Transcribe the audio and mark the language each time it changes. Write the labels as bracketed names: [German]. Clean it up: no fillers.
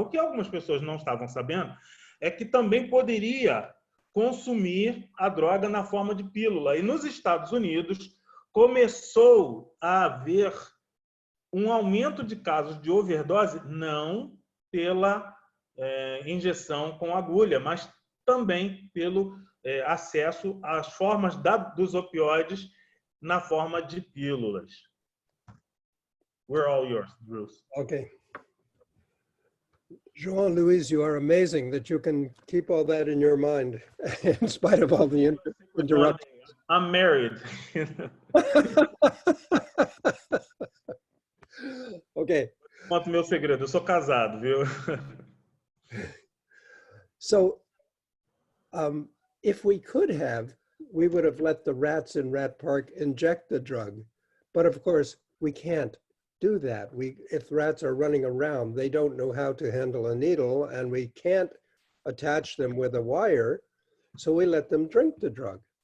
[Portuguese] O que algumas pessoas não estavam sabendo é que também poderia consumir a droga na forma de pílula. E nos Estados Unidos começou a haver um aumento de casos de overdose, não pela injeção com agulha, mas também pelo acesso às formas dos opioides na forma de pílulas. [English] We're all yours, Bruce. Okay. João Luiz, you are amazing that you can keep all that in your mind in spite of all the interruptions. I'm married. Okay. [Portuguese] Conta o meu segredo, eu sou casado, viu? [English] So, if we could have, we would have let the rats in Rat Park inject the drug. But of course, we can't do that. If rats are running around, they don't know how to handle a needle, and we can't attach them with a wire, so we let them drink the drug.